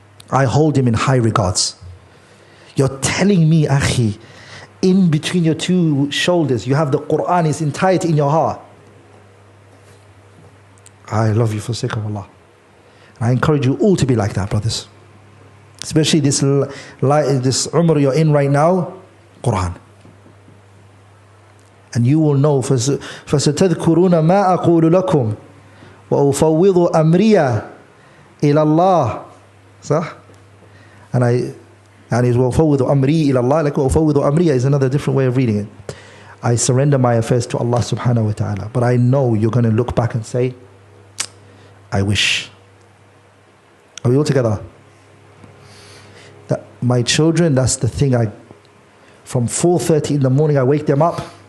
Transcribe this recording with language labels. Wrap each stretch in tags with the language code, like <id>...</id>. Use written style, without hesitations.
<en>I hold him in high regards. You're telling me, akhi, in between your two shoulders, you have the Quran, its entirety in your heart. I love you for the sake of Allah. I encourage you all to be like that, brothers. Especially this umrah you're in right now, Quran.</en> <ar>And you will know, فَسَتَذْكُرُونَ مَا أَقُولُ لَكُمْ وَأُفَوِّضُ أَمْرِيَ إِلَى اللَّهِ. صح? And it's وَأُفَوِّضُ أَمْرِي إِلَى اللَّهِ.</ar> <en>Like وَأُفَوِّضُ أَمْرِيَ is another different way of reading it. I surrender my affairs to Allah subhanahu wa ta'ala. But I know you're going to look back and say, I wish. Are we all together? That my children, that's the thing. From 4:30 in the morning, I wake them up.</en>